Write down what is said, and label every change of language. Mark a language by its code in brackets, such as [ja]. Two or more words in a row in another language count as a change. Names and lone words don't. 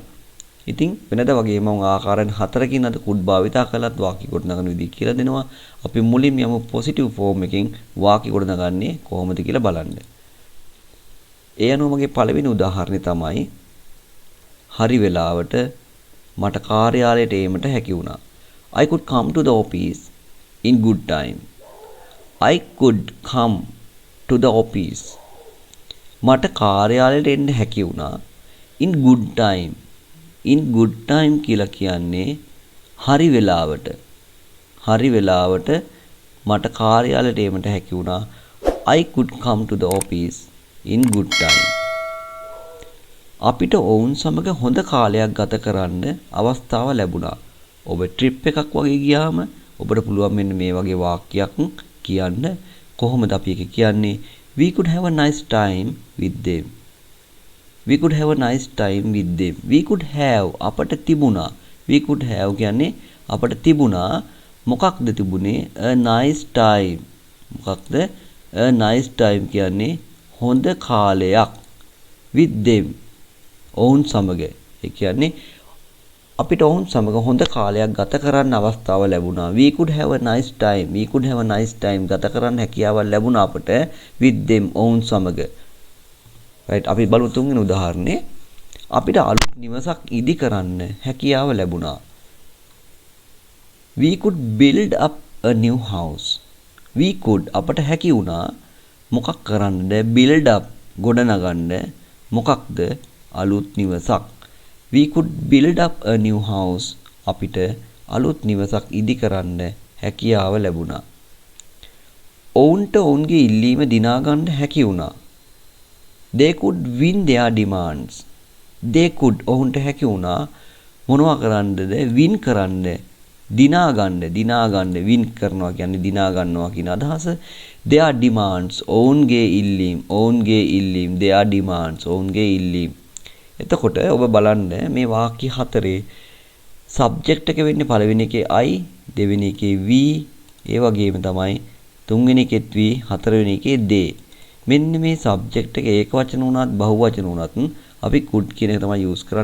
[si] ඉතින් වෙනද වගේ මම ආකාරයෙන් හතරකින් අද could භාවිතා කළත් වාක්‍ය ගොඩනගන විදිහ කියලා දෙනවා. අපි මුලින්ම යමු [en] positive form [si] එකෙන් වාක්‍ය ගොඩනගන්නේ කොහොමද කියලා බලන්න. ඒ අනුව මගේ පළවෙනි උදාහරණය තමයි හරි වෙලාවට මට කාර්යාලයට ඒමට හැකි වුණා. [en] I could come to the office in good time. I could come to the office. [si] මට කාර්යාලයට එන්න හැකි වුණා. [en] In good time. In good time [si] කියලා කියන්නේ හරි වෙලාවට. හරි වෙලාවට මට කාර්යාලයට ඒමට හැකි වුණා. [en] I could come to the office in good time. [si] අපිට ඔවුන් සමග හොඳ කාලයක් ගත කරන්න අවස්ථාව ලැබුණා. ඔබ ට්‍රිප් එකක් වගේ ගියාම ඔබට පුළුවන් මෙන්න මේ වගේ වාක්‍යයක් කියන්න. කොහොමද අපි ඒක කියන්නේ? [en] We could have a nice time with them. We could have a nice time with them. We could have [si] අපට තිබුණා. [en] We could have [si] කියන්නේ අපට තිබුණා. මොකක්ද තිබුණේ? [en] A nice time. මොකක්ද? A nice time [si] කියන්නේ හොඳ කාලයක් [en] with them. [si] ඔවුන් සමග. ඒ කියන්නේ අපිට ඔවුන් සමග හොඳ කාලයක් ගත කරන්න අවස්ථාව ලැබුණා. [en] We could have a nice time. We could have a nice time [si] ගත කරන්න හැකියාවක් ලැබුණා අපට [en] with them [si] ඔවුන් සමග. right අපි බලමු තුන්වෙනි උදාහරණේ. අපිට අලුත් නිවසක් ඉදි කරන්න හැකියාව ලැබුණා. [en] We could build up a new house. We could [si] අපට හැකි වුණා මොකක් කරන්නද? [en] build up [si] ගොඩනගන්න. මොකක්ද? අලුත් නිවසක්. [en] We could build up a new house. [si] අපිට අලුත් නිවසක් ඉදි කරන්න හැකියාව ලැබුණා. ඔවුන්ට ඔවුන්ගේ ඉල්ලීම දිනා ගන්න හැකි වුණා. [en] They could win their demands. They could [si] ඔවුන්ට හැකි වුණා මොනවා කරන්නද? win කරන්න. දිනා ගන්න win කරනවා කියන්නේ දිනා ගන්නවා කියන අදහස. [en] their demands [si] ඔවුන්ගේ ඉල්ලීම් [en] their demands [si] ඔවුන්ගේ ඉල්ලීම්. එතකොට ඔබ බලන්න මේ වාක්‍ය හතරේ subject එක වෙන්නේ පළවෙනි එකේ I, දෙවෙනි එකේ we, ඒ වගේම තමයි තුන්වෙනි එකෙත් we, හතරවෙනි එකේ they. මෙන්න මේ subject එක ඒක වචන වුණත් බහුවචන වුණත් අපි could කියන එක තමයි use කරන්නේ.